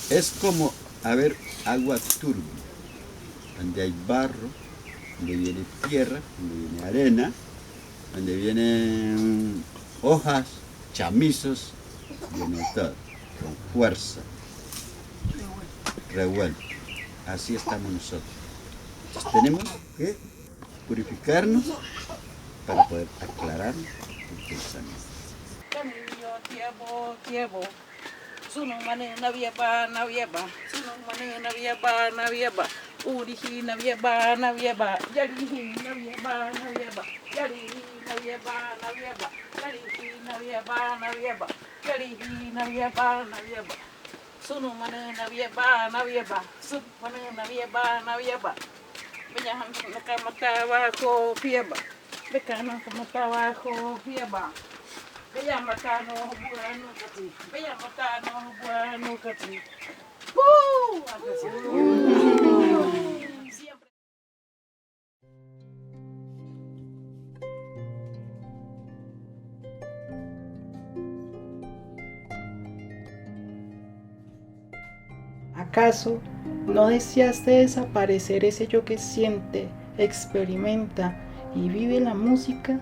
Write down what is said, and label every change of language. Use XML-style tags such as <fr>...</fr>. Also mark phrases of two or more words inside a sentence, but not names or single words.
<es>Es como, agua turbia, donde hay barro, donde viene tierra, donde viene arena, donde vienen hojas, chamizos, viene todo, con fuerza, revuelto. Así estamos nosotros. Entonces tenemos que purificarnos para poder aclarar el pensamiento. Sunu mane navieba, sunu mane navieba, urihi navieba, yarihi navieba, yarihi navieba, yarihi navieba, yarihi navieba, sunu mane navieba, sunu mane navieba, Beñahan nakamata bajo fieba, becano kamata bajo fieba. Bella matano bueno kati. Bella matano bueno kati. Siempre. ¿Acaso no deseaste desaparecer ese yo que siente, experimenta y vive la música?</es>